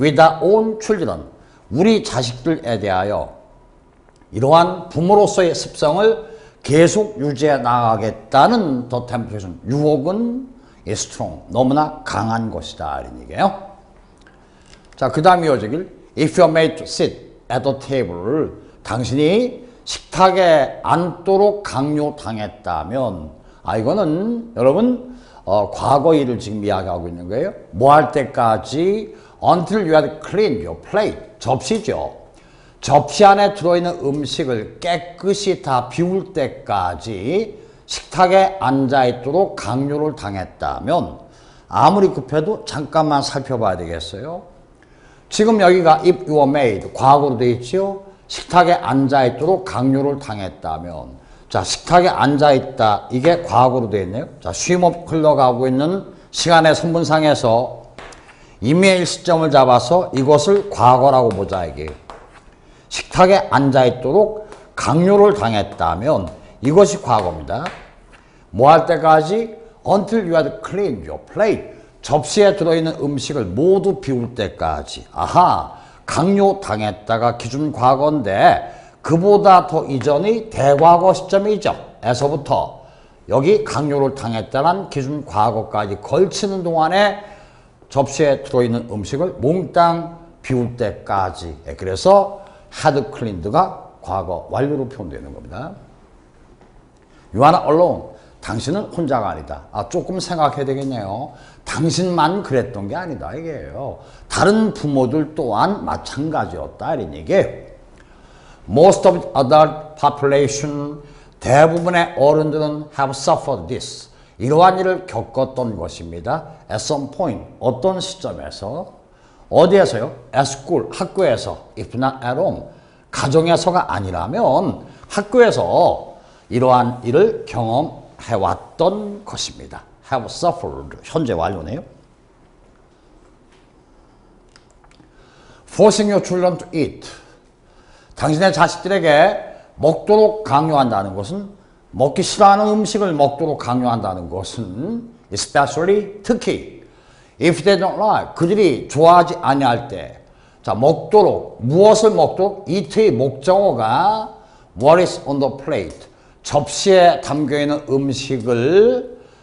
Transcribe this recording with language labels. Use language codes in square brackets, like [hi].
[en] with our own children, [ko] 우리 자식들에 대하여 이러한 부모로서의 습성을 계속 유지해 나가겠다는 [en] the temptation, [ko] 유혹은 [en] is strong, [ko] 너무나 강한 것이다. 이런 얘기예요. 자, 그 다음 이어지길 [en] if you're made to sit at the table, [ko] 당신이 식탁에 앉도록 강요당했다면 이거는 여러분 과거 일을 지금 이야기하고 있는 거예요. 뭐 할 때까지 [en] until you had cleaned your plate, [ko] 접시죠. 접시 안에 들어있는 음식을 깨끗이 다 비울 때까지 식탁에 앉아있도록 강요를 당했다면 아무리 급해도 잠깐만 살펴봐야 되겠어요. 지금 여기가 [en] if you were made, [ko] 과거로 되어 있죠. 식탁에 앉아있도록 강요를 당했다면 자, 식탁에 앉아있다. 이게 과거로 되어 있네요. 자, 쉼없이 흘러가고 있는 시간의 선분상에서 임의의 시점을 잡아서 이것을 과거라고 보자. 이게 식탁에 앉아있도록 강요를 당했다면 이것이 과거입니다. 뭐 할 때까지? [en] Until you had cleaned your plate. [ko] 접시에 들어있는 음식을 모두 비울 때까지. 강요 당했다가 기준 과거인데 그보다 더 이전의 대과거 시점이죠. 에서부터 여기 강요를 당했다는 기준 과거까지 걸치는 동안에 접시에 들어있는 음식을 몽땅 비울 때까지. 그래서 had cleaned가 과거 완료로 표현되는 겁니다. [en] You are not alone. [ko] 당신은 혼자가 아니다. 조금 생각해야 되겠네요. 당신만 그랬던 게 아니다 이게요. 다른 부모들 또한 마찬가지였다 이런 얘기예요. [en] Most of the adult population, [ko] 대부분의 어른들은 [en] have suffered this. [ko] 이러한 일을 겪었던 것입니다. [en] At some point, [ko] 어떤 시점에서, 어디에서요? [en] At school, [ko] 학교에서, [en] if not at home, [ko] 가정에서가 아니라면 학교에서 이러한 일을 경험해왔던 것입니다. [en] have suffered, [ko] 현재 완료네요. [en] Forcing your children to eat. [ko] 당신의 자식들에게 먹도록 강요한다는 것은, 먹기 싫어하는 음식을 먹도록 강요한다는 것은, especially, 특히, [en] if they don't like, [ko] 그들이 좋아하지 아니할 때, 자, 먹도록, 무엇을 먹도록, eat의 목적어가 [en] what is on the plate, [ko] 접시에 담겨있는 음식을